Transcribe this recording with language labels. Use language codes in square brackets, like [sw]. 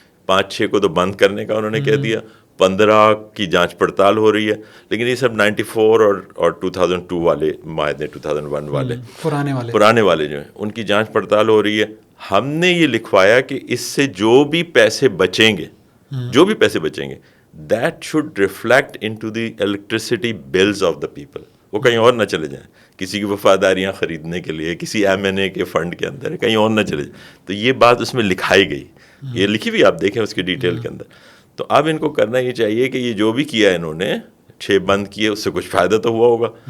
[ur] 5-6 کو تو بند کرنے کا انہوں نے کہہ دیا، 15 کی جانچ پڑتال ہو رہی ہے. لیکن یہ سب 94 اور 2002 والے معاہدے، 2001 والے پرانے والے جو ہیں، ان کی جانچ پڑتال ہو رہی ہے. ہم نے یہ لکھوایا کہ اس سے جو بھی پیسے بچیں گے [en] that should reflect into the electricity bills of the people. [ur] وہ کہیں اور نہ چلے جائیں کسی کی وفاداریاں خریدنے کے لیے کسی M&A کے فنڈ کے اندر, کہیں اور نہ چلے جائیں. تو یہ بات اس میں لکھائی گئی, یہ لکھی ہوئی آپ دیکھیں اس کی ڈیٹیل کے اندر. تو اب ان کو کرنا یہ چاہیے کہ یہ جو بھی کیا ہے انہوں نے 6 بند کیے, اس سے کچھ فائدہ تو ہوا ہوگا.